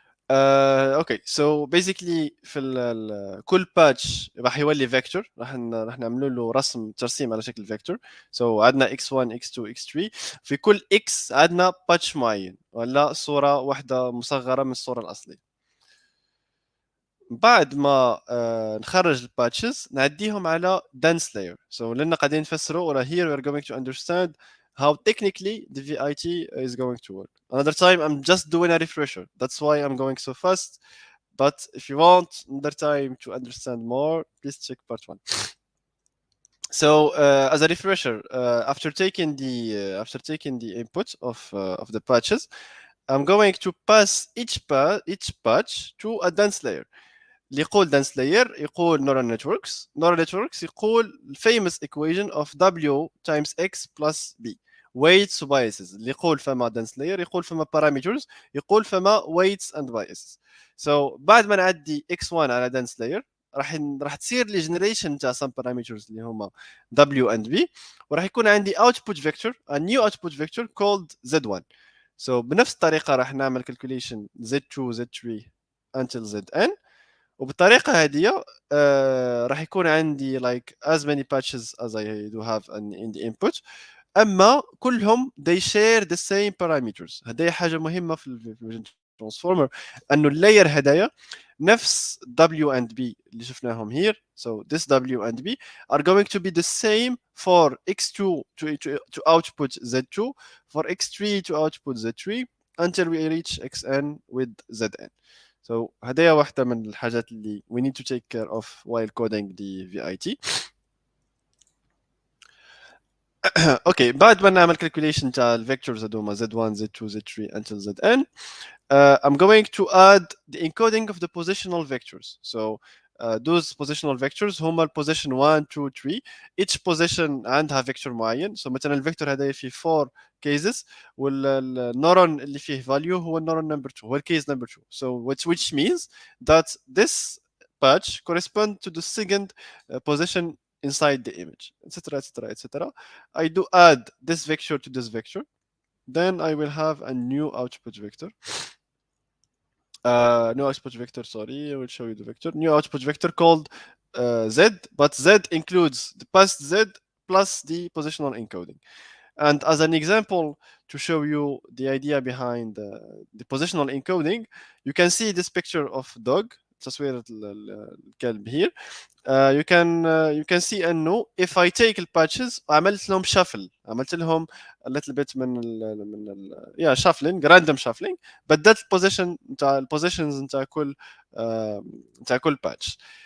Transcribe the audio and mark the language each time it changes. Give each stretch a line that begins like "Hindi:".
Arabic: اوكي سو بيزيكلي في كل باتش راح يولي فيكتور، راح نعملوا له ترسيم على شكل فيكتور. سو عندنا x1 x2 x3، في كل x عندنا باتش معين ولا صوره واحده مصغره من الصوره الاصليه. بعد ما نخرج الباتشز نعديهم على dense layer. سو لنا قاعدين نفسروا ولا
English: here we are going to understand how technically the VIT is going to work. Another time I'm just doing a refresher, that's why I'm going so fast. But if you want another time to understand more, please check part 1. So as a refresher, after taking the input of the patches, I'm going to pass each patch to a dense layer. اللي يقول dense layer يقول neural networks يقول famous equation of W times X plus B weights و biases.
Arabic: اللي يقول فما dense layer يقول فما parameters يقول فما
English: weights and biases. So بعد ما نعدي x1 على dense layer
Arabic: راح تصير لي
English: generation تاع some parameters اللي هما W and B وراح يكون عندي output vector a new output vector called Z1. So بنفس الطريقة راح نعمل calculation Z2 Z3 until Zn
Arabic: وبالطريقة هذه راح يكون عندي
English: like as many patches as I do have in the input
Arabic: اما كلهم
English: they share the same parameters.
Arabic: هذه حاجة مهمة في الفيجن ترانسفورمر انه اللاير هدايا نفس W and B اللي شفناهم here.
English: So this W and B are going to be the same for X2 to output Z2, for X3 to output Z3 until we reach Xn with Zn. So
Arabic: هدايا واحدة من الحاجات اللي
English: we need to take care of while coding the VIT. Okay
Arabic: بعد ما نعمل
English: calculation تاع الفيكتورز هذوما Z1 Z2 Z3 until Zn I'm going to add the encoding of the positional vectors. So those positional vectors هما position 1 2 3 each position عندها vector معين.
Arabic: So مثلا الفيكتور هذا فيه 4 cases والنورون اللي فيه value هو النورون number 2 هو الcase number 2.
English: So which means that this patch corresponds to the second position inside the image, etc etc etc. I do add this vector to this vector, then I will have a new output vector. New output vector, sorry, I will show you the vector. New output vector called Z, but Z includes the past Z plus the positional encoding. And as an example to show you the idea behind the positional encoding, you can see this picture of dog.
Arabic: تصوير الكلب here.
English: You can see
Arabic: انه if I take الباتشز عملت لهم shuffle عملت لهم
English: a little bit
Arabic: من shuffling
English: random shuffling
Arabic: بدلت البوزيشن نتاع البوزيشنز نتاع كل باتش.